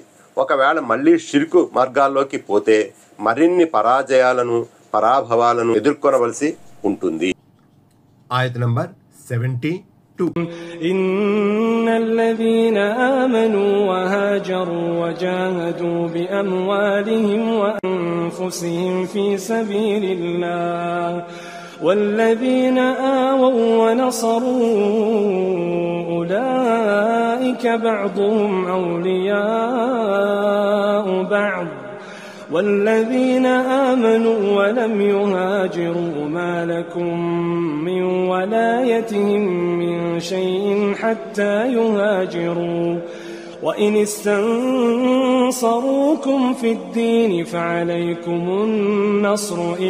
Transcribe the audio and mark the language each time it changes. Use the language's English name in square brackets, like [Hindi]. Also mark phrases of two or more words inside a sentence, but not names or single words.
[Telugu] ఒకవేళ మళ్ళీ షిర్కు మార్గాల్లోకి పోతే మరిన్ని పరాభవాలను ఎదుర్కొనవలసి ఉంటుంది. ఆయత్ నంబర్ 72. [Arabic] إن الذين آمنوا وهاجروا وجاهدوا بأموالهم وأنفسهم في سبيل الله والذين آووا ونصروا أولئك بعضهم أولياء بعض والذين آمنوا ولم يهاجروا ما لكم من ولايتهم من شيء حتى يهاجروا وإن استنصروكم في الدين فعليكم النصر